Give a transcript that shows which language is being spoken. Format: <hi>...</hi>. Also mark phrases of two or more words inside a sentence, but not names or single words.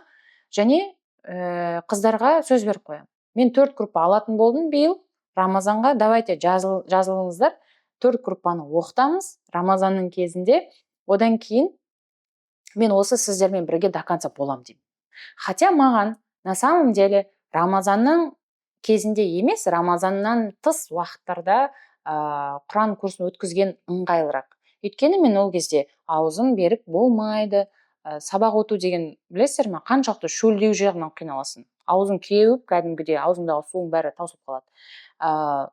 <kk>Және қыздарға сөз беріп қоямын. Мен 4 группа алатын болдым биыл. Рамазанға давайте жазылыңыздар, 4 группаны оқытамыз Рамазанның кезінде. Одан кейін мен осы сіздермен бірге</kk> <ru>до конца</ru> <kk>болам деймін. Хотя маған</kk> <ru>на самом деле</ru> <kk>Рамазанның кезінде емес, Рамазаннан тыс уақыттарда Құран курсын өткізген ыңғайлырақ. Өйткені мен ол кезде аузым берік болмайды, сабақ өту деген, білесіздер ме, қаншалықты шөлдеу жағынан қиналасың. Аузың кеуіп, кәдімгідей аузыңдағы суың бәрі таусылып қалады.</kk>